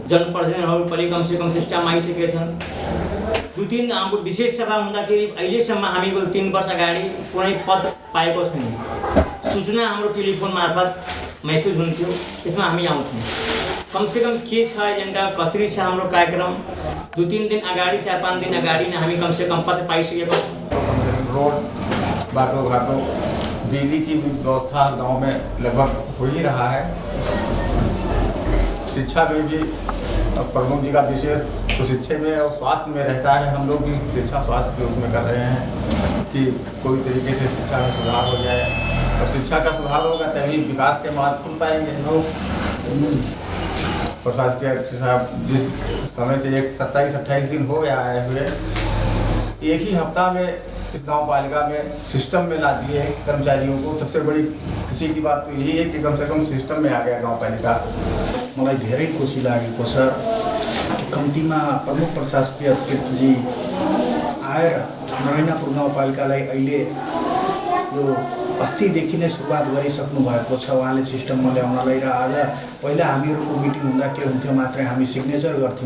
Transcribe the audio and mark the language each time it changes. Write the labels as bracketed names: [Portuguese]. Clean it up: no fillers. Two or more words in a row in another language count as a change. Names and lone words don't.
[Nepali] जनप्रतिनिधिहरू पनि कमसेकम सिस्टम आइसकेछन्। 2-3 हाम्रो विशेष सभा हुँदाखेरि अहिलेसम्म हामीको 3 वर्ष अगाडि कुनै पद पाएको छैन। सूचना हाम्रो टेलिफोन मार्फत मेसेज हुन्थ्यो, त्यसमा हामी आउँथ्यौँ। कमसेकम के छ एजेन्डा, कसरी छ हाम्रो कार्यक्रम, 2-3 दिन अगाडि 4-5 दिन अगाडि नै हामी कमसेकम पद पाइसकेको छौँ। रोड, बाटो घाटो, [Hindi] बिजली की व्यवस्था गांव में लगभग हो ही रहा है। शिक्षा में भी प्रमुख जी का विशेष तो शिक्षा में और स्वास्थ्य में रहता है। हम लोग भी शिक्षा स्वास्थ्य के उसमें कर रहे हैं कि कोई तरीके से शिक्षा में सुधार हो जाए। और शिक्षा का सुधार होगा तभी विकास के मार्ग खुल पाएंगे। प्रशासकीय साहब जिस समय से 27-28 दिन हो गया आए हुए, एक ही हफ्ता में इस गांव पालिका में सिस्टम में ला दिए कर्मचारियों को। सबसे बड़ी खुशी की बात तो यही है कि कम से कम सिस्टम में आ गया गांव पालिका। [Nepali] मलाई धेरै खुसी लागेको छ कि कम्तीमा प्रमुख प्रशासकीय अध्यक्षजी आएर नरैनापुर गाउँपालिकालाई अहिले यो अस्तिदेखि नै सुरुवात गरिसक्नु भएको छ उहाँले सिस्टममा ल्याउनलाई। र आज पहिला हामीहरूको मिटिङ हुँदा के हुन्थ्यो, मात्रै हामी सिग्नेचर गर्थ्यौँ।